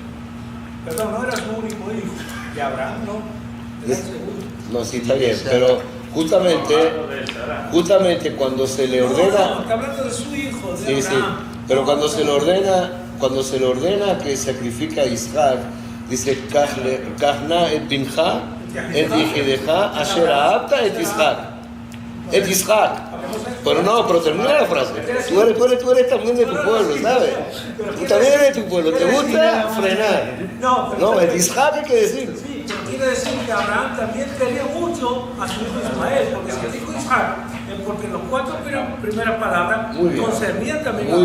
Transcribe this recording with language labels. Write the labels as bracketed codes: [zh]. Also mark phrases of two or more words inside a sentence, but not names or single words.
[es] no era su único hijo. Y Abraham no. Era el segundo. no, sí está bien, pero justamente cuando se le ordena, No, está hablando de su hijo, de sí, sí, Abraham. pero cuando se le ordena que sacrifica a Isaac, dice, [he] קח נא את בנך, את יחידך, אשר אהבת את Isaac. [es] Et Isaac. Pero termina la frase. Tú eres también de tu pueblo, ¿sabes? Tú también eres de tu pueblo. ¿Te gusta frenar? No, et Isaac hay que decirlo. Sí, pero quiere decir que Abraham también quería mucho a su hijo Ismael, porque si dijo Isaac, porque los 4 primeras palabras concernían también a